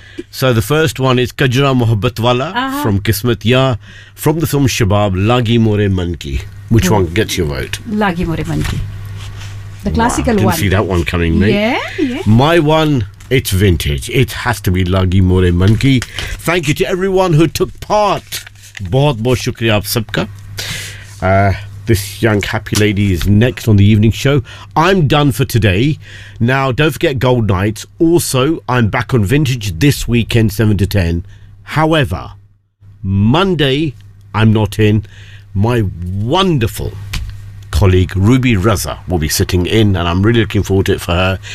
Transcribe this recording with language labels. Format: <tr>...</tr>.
<en>So the first one is Kajra Mohabbat Wala from Kismet Ya, from the film Shabab, Lagi More Man Ki. Which one gets your vote? Lagi More Man Ki. The classical one. Didn't see that one coming, mate. Yeah, yeah. My one, it's vintage. It has to be Lagi More Man Ki. Thank you to everyone who took part.</en> <hi>बहुत बहुत शुक्रिया आप सबका।</hi> <en>This young happy lady is next on the evening show. I'm done for today. Now, don't forget Gold Night. Also, I'm back on Vintage this weekend, 7 to 10. However, Monday, I'm not in. My wonderful colleague, Ruby Reza, will be sitting in, and I'm really looking forward to it for her.</en>